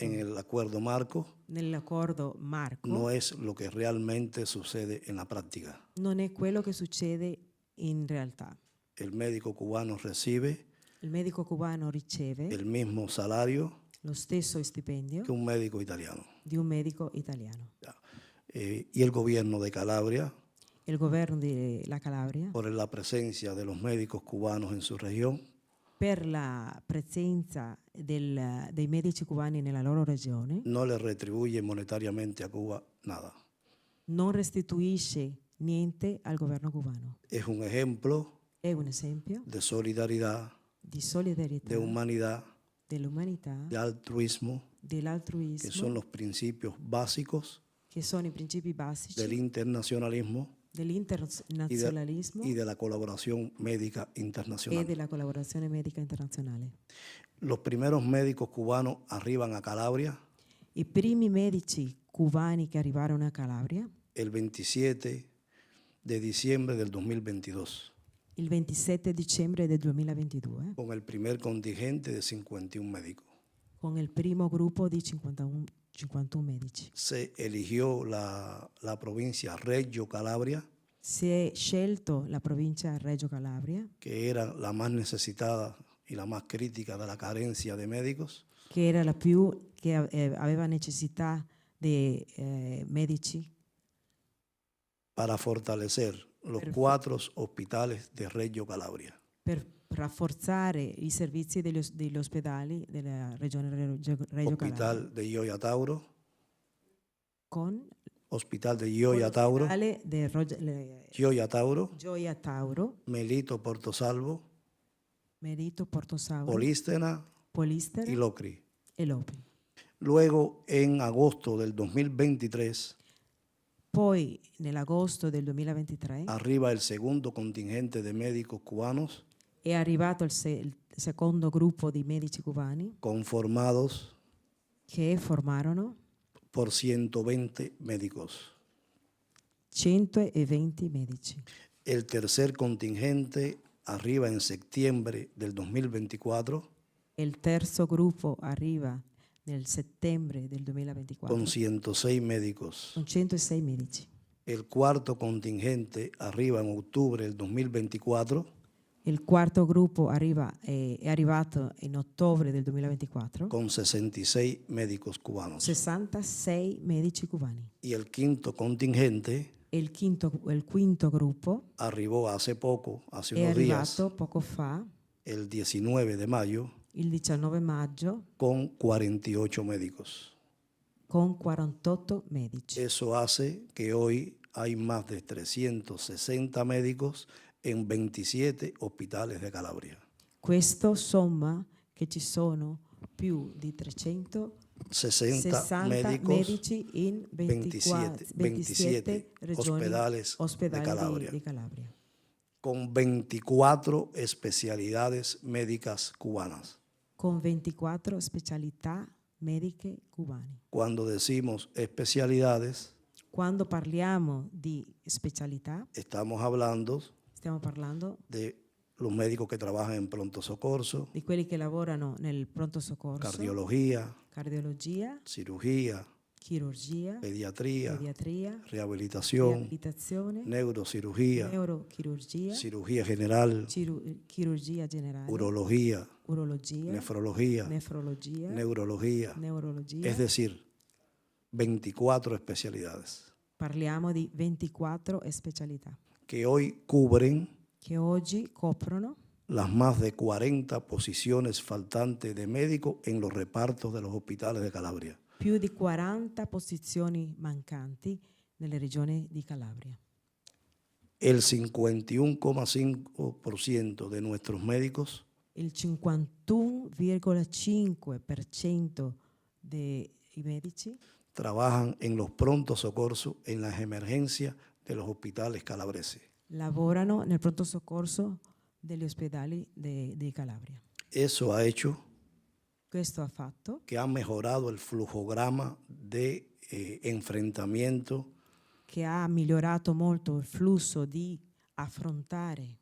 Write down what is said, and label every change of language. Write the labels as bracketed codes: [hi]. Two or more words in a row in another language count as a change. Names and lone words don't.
[es] en el acuerdo marco [it] nell'accordo Marco [es] no es lo que realmente sucede en la práctica. [it] non è quello che succede in realtà. [es] El médico cubano recibe [it] Il medico cubano riceve [es] el mismo salario [it] lo stesso stipendio [es] que un médico italiano. [it] di un medico italiano. [es] Y el gobierno de Calabria, [it] Il governo della Calabria, [es] por la presencia de los médicos cubanos en su región, [it] per la presenza dei medici cubani nella loro regione, [es] no le retribuye monetariamente a Cuba nada. [it] non restituisce niente al governo cubano. [es] Es un ejemplo [it] È un esempio [es] de solidaridad, [it] di solidarietà, [es] de humanidad, [it] dell'umanità, [es] de altruismo, que [it] dell'altruismo, [es] son los principios básicos [it] che sono i principi basici [es] del internacionalismo [it] dell'internazionalismo [es] y de la colaboración médica [it] e [es] internacional. [it] della collaborazione medica internazionale. [es] Los primeros médicos cubanos arriban a Calabria [it] I primi medici cubani che arrivarono a Calabria [es] el 27 de diciembre del 2022 [it] il 27 dicembre del 2022 [es] con el primer contingente de 51 médicos. [it] con il primo gruppo di 51 51 medici. [es] se eligió la provincia Reggio Calabria, [it] Si è scelto la provincia Reggio Calabria, [es] que era la más necesitada y la más crítica de la carencia de médicos, [it] che era la più che aveva necessità di medici, [es] para fortalecer los 4 hospitales de Reggio Calabria. [it] per rafforzare i servizi degli ospedali della regione Reggio Calabria. [es] Hospital de Gioia Tauro, [it] Con [es] Hospital de Gioia Tauro, [it] l'ospedale di Gioia Tauro, [es] Gioia Tauro, Melito Portosalvo, [it] Merito Portosauro, [es] Polístena [it] Polistena [es] y Locri. [it] e Lopri. [es] Luego, en agosto del 2023, [it] Poi, nell'agosto del 2023, [es] arriba el segundo contingente de médicos cubanos [it] è arrivato il secondo gruppo di medici cubani [es] conformados [it] che formarono [es] por 120 médicos. [it] 120 medici. [es] El tercer contingente arriba en septiembre del 2024 [it] Il terzo gruppo arriva nel settembre del 2024 [es] con 106 médicos. [it] con 106 medici. [es] El cuarto contingente arriba en octubre del 2024 [it] Il quarto gruppo è arrivato in ottobre del 2024 [es] con 66 médicos cubanos. [it] 66 medici cubani. [es] Y el quinto contingente [it] E il quinto gruppo [es] arribó hace poco, hace [it] è [es] unos días, [it] arrivato poco fa, [es] el 19 de mayo, [it] il 19 maggio, [es] con 48 médicos. [it] con 48 medici. [es] Eso hace que hoy hay más de 360 médicos en 27 hospitales de Calabria. [it] Questo somma che ci sono più di 60 360 [es] médicos, [it] medici in 27 regioni, [es] hospedales de [it] ospedali [es] Calabria, [it] di Calabria, [es] con 24 especialidades médicas cubanas. [it] con 24 specialità mediche cubane. [es] Cuando decimos especialidades, [it] Quando parliamo di specialità, [es] estamos hablando [it] stiamo parlando [es] de los médicos que trabajan en [it] pronto socorso, di quelli che lavorano nel pronto soccorso, [es] cardiología, [it] cardiologia, [es] cirugía, [it] chirurgia, [es] pediatría, [it] pediatria, [es] rehabilitación, [it] riabilitazione, [es] neurocirugía, [it] neurochirurgia, [es] cirugía general, [it] chirurgia generale, [es] urología, [it] urologia, [es] nefrología, [it] nefrologia, [es] neurología, [it] neurologia. [es] es decir, 24 especialidades [it] Parliamo di 24 specialità [es] que hoy cubren [it] che oggi coprono [es] las más de 40 posiciones faltantes de médicos en los repartos de los hospitales de Calabria. [it] più di 40 posizioni mancanti nelle regioni di Calabria. [es] El 51,5% de nuestros médicos [it] Il 51,5% dei medici [es] trabajan en los [it] prontos socorsos, [es] en las emergencias de los hospitales calabreses. [it] lavorano nel pronto soccorso degli ospedali di Calabria. [es] Eso ha hecho [it] Questo ha fatto [es] que ha mejorado el flujograma de enfrentamiento [it] che ha migliorato molto il flusso di affrontare